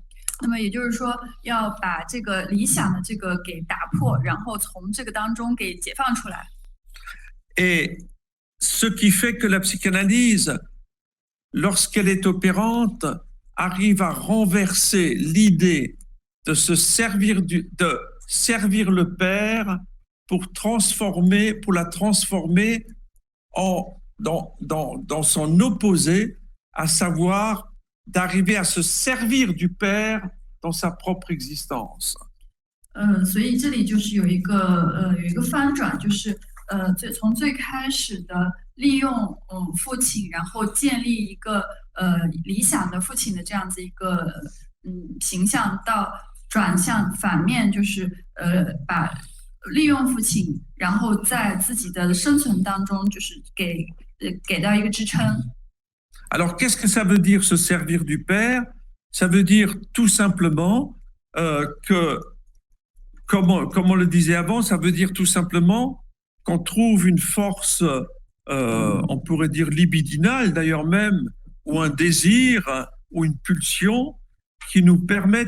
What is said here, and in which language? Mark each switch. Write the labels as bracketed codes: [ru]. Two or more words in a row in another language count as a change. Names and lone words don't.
[zh] 那么也就是说，要把这个理想的这个给打破，然后从这个当中给解放出来。 [fr] Et ce qui fait que la psychanalyse, lorsqu'elle est opérante, arrive à renverser l'idée de servir le père pour la transformer dans son opposé, à savoir d'arriver à se servir du père dans sa propre existence. [zh] 所以这里就是有一个翻转，就是从最开始的利用父亲，然后建立一个理想的父亲的这样子一个形象，到转向反面，就是把利用父亲，然后在自己的生存当中，就是给到一个支撑。 [fr] Alors, qu'est-ce que ça veut dire se servir du Père? Ça veut dire tout simplement que, comme on le disait avant, ça veut dire tout simplement qu'on trouve une force, on pourrait dire libidinale d'ailleurs même, ou un désir, ou une pulsion, qui nous permettent